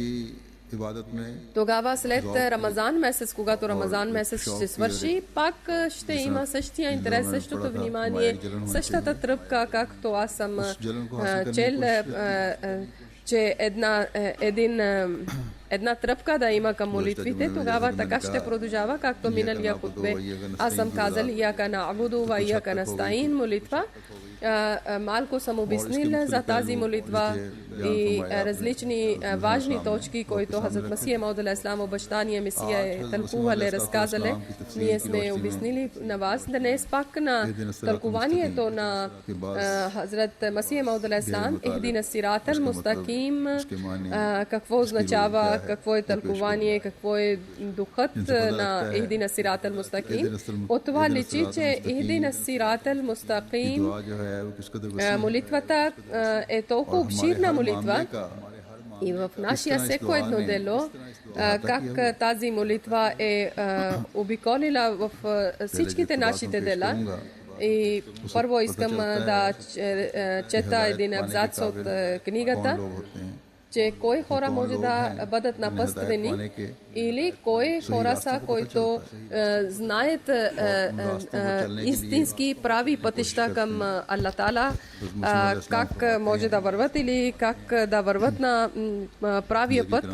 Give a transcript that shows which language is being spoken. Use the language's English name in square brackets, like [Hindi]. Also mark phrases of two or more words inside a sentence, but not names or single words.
[Bulgarian] Тогава след Рамазан месец, когато Рамазан месец ще свърши, пак ще има същия интерес, същото внимание, същата тръпка, както аз съм чел, че една тръпка да има към молитвите, тогава така ще продължава, както миналия хутбе. Аз съм казал, [Arabic] إياك نعبد وإياك نستعين молитва. [Bulgarian] Малко съм обяснил за тази молитва и различни важни точки, които Хазрат Масия Мауд алейхиссалам, обещания Месия е тълкували, разказали. Ние сме обяснили на вас днес пак на тълкуванието на Хазрат Масия Мауд алейхиссалам, [Arabic] اهدنا الصراط المستقيم, [Bulgarian] какво означава, какво е тълкование, какво е духът на [Arabic] اهدنا الصراط المستقيم. [Bulgarian] От това личи, че [Arabic] اهدنا الصراط المستقيم, [Bulgarian] молитвата е толкова обширна молитва и в нашия всеко едно дело, как тази молитва е обиколила в всичките нашите дела. И първо искам да чета един абзац от книгата, че кои хора може да бъдат напъствени или кои хора са, които знаят истински прави пътища към Аллах Тала, как може да върват или как да върват на правия път.